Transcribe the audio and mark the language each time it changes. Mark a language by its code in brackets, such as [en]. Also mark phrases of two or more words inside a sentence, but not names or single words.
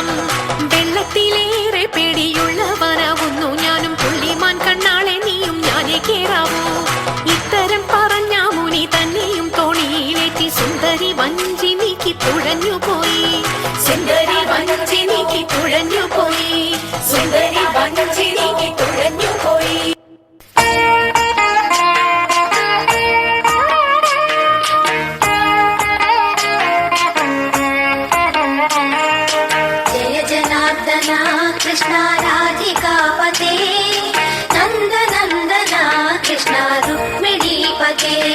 [ml] വെള്ളത്തിലേറെ പേടിയുള്ളവനാവുന്നു ഞാനും, പുള്ളിമാൻ കണ്ണാളെ നീയും ഞാനേ കേറാവൂ. ഇത്തരം പറഞ്ഞ മുനി തന്നെയും തോണിയിലേറ്റി സുന്ദരി വഞ്ചി നീക്കി തുഴഞ്ഞുപോയി. സുന്ദരി വഞ്ചി നീക്കി തുഴഞ്ഞുപോയി. സുന്ദരി വഞ്ചി നീക്കി തുഴഞ്ഞുപോയി. [sa] जय जनार्दन कृष्ण राधिकापते नंद नंदन कृष्ण रुक्मिणीपते